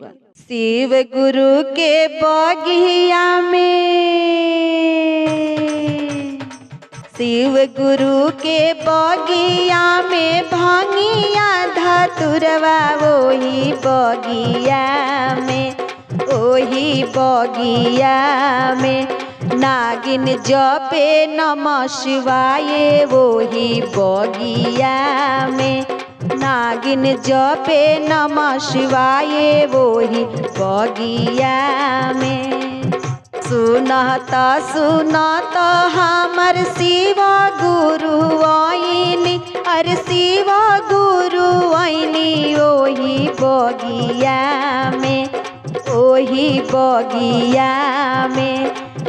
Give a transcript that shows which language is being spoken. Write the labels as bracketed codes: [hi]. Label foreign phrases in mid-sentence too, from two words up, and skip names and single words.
[bho] शिव गुरु के बगिया में, शिव गुरु के बगिया में भांगिया धतुरवा वही बगिया में, ओही बगिया में नागिन जपे [sa] नमः शिवाय [bho] वही बगिया में, नागिन जपे [sa] नमः शिवाय [bho] वही बगिया में। सुनत सुनत हमर शिव गुरु आईनी, अरे शिव गुरु आईनी ओही बगिया में, ओही बगिया में।